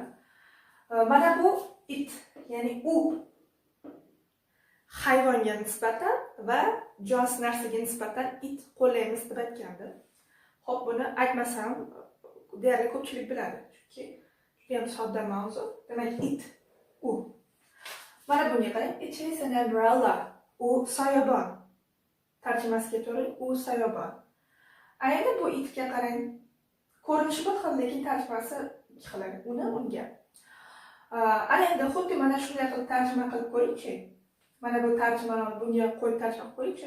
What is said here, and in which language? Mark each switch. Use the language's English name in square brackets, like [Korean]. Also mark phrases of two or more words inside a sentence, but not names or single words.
[Uzbek] Mana bu it, ya'ni u hayvonga nisbatan va jonsiz narsaga nisbatan it qo'llaymiz deb aytgandim. Xo'p, buni aytmasam deyarli ko'pchilik biladi, chunki juda ham sodda mavzu. Demak, it u. Mana bunga qarang, [English] it is an umbrella. [Uzbek] U soyabon. Tarjimasiga to'g'ri, u soyabon. Endi bu itga qarang. Ko'rinishi bir xil, lekin tarjimasi ikki xil. Uni unga. Ana endi xuddi mana shunday qilib tarjima qilib ko'ringchi. Mana bu tarjimani bunga qo'yib tarjima qo'yingchi.